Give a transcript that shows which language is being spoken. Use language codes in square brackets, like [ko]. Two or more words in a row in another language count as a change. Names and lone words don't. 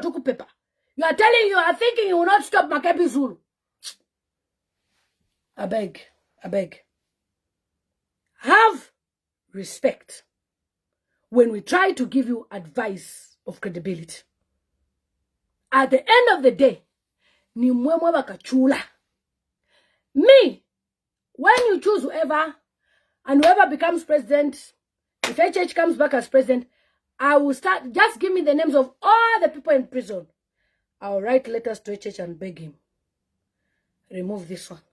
[en] You are thinking you will not stop Makebi Zulu. I beg. Have respect when we try to give you advice of credibility. At the end of the day, [bem] ni mwemwe bakachula. [en] Me, when you choose whoever, and whoever becomes president, if HH comes back as president, I will start, just give me the names of all the people in prison. I'll write letters to HH and beg him. Remove this one.